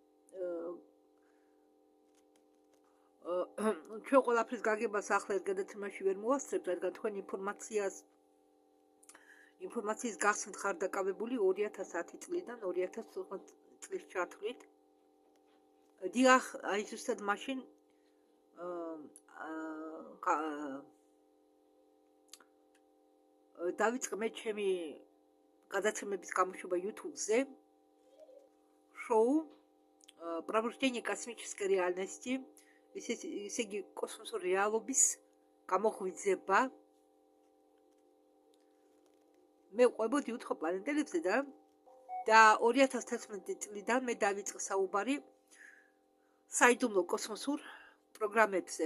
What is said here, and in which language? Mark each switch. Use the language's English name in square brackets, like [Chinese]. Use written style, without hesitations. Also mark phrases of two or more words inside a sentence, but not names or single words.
[Georgian] ჩვენ ყველაფრის გაგებას ახლა ეს გადაცემაში ვერ მოვასწრებთ, რადგან თქვენ ინფორმაციის გახსნით ხარ დაკავებული 2010 წლიდან 2014 წლის ჩათვლით. დიახ, აი ზუსტად მაშინ დავიწყე მე ჩემი გადაცემების გამოშვება YouTube-ზე, შოუ [Russian] Пробуждение космической реальности, [Georgian] ესე იგი კოსმოსური რეალობის გამოღვიძება. მე ვყვებოდი უცხოპლანეტელებზე და 2011 წლიდან მე დავიწყე საუბარი საიდუმლო კოსმოსურ პროგრამებზე.